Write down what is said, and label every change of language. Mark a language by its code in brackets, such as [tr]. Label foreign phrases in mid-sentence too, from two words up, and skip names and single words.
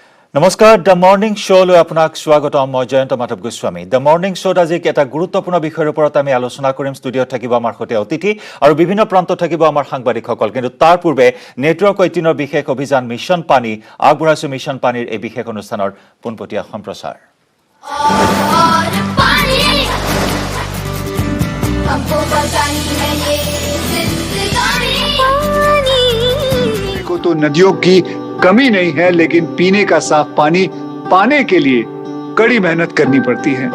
[as] নমস্কাৰ দ্য মৰ্নিং শ্ব'লৈ আপোনাক স্বাগতম। মই জয়ন্ত মাধৱ গোস্বামী। দ্য মৰ্নিং শ্ব'ত আজি এটা গুৰুত্বপূৰ্ণ বিষয়ৰ ওপৰত আমি আলোচনা কৰিম। ষ্টুডিঅ'ত থাকিব আমাৰ সৈতে অতিথি আৰু বিভিন্ন প্ৰান্তত থাকিব আমাৰ সাংবাদিকসকল। কিন্তু তাৰ পূৰ্বে নেটৱৰ্ক 18ৰ বিশেষ অভিযান মিছন পানী আগবঢ়াইছো। মিছন পানীৰ এই বিশেষ অনুষ্ঠানৰ পোনপটীয়া সম্প্ৰচাৰ। [hi] तो नदियों की कमी नहीं है, लेकिन पीने का साफ पानी पाने के लिए कड़ी मेहनत करनी पड़ती है।